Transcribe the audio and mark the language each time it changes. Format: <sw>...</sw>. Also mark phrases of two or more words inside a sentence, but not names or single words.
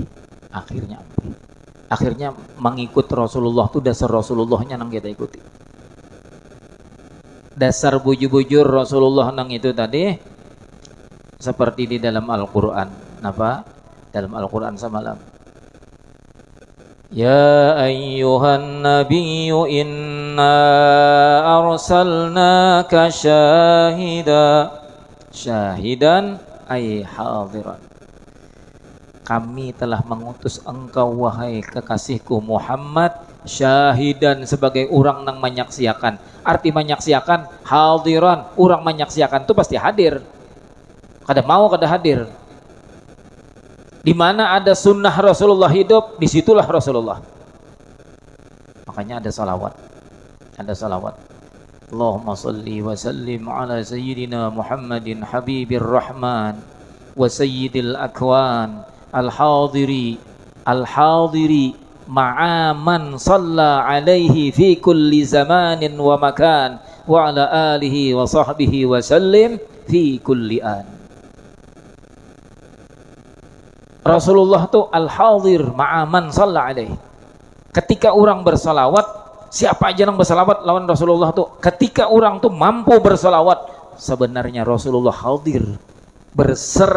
<bjn>Akhirnya mengikut Rasulullah tuh dasar Rasulullahnya nang kita ikuti. Dasar bujur-bujur Rasulullah nang itu tadi seperti di dalam Al-Qur'an. Apa? Dalam Al-Qur'an semalam.</bjn> <ar>يا أيها النبي إنا أرسلناك شاهدا أي حاضرا.</ar> <id>Kami telah mengutus engkau wahai kekasihku Muhammad syahidan sebagai orang yang menyaksikan. Arti menyaksikan hadiran, orang menyaksikan itu pasti hadir.</id> <bjn>Kada mau kada hadir.</bjn> <id>Di mana ada sunnah Rasulullah hidup, disitulah Rasulullah. Makanya ada salawat.</id> <ar>اللهم صل وسلم على سيدنا محمد حبيب الرحمن وسيد الأكوان الحاضر مع من صلى عليه في كل زمان ومكان وعلى آله وصحبه وسلم في كل آن.</ar> <id>Rasulullah itu</id> <ar>الحاضر مع من صلى الله عليه.</ar> <bjn>Ketika orang bersalawat, siapa aja yang bersalawat lawan Rasulullah tuh, ketika orang tuh mampu bersalawat, sebenarnya Rasulullah hadir berserta.</bjn>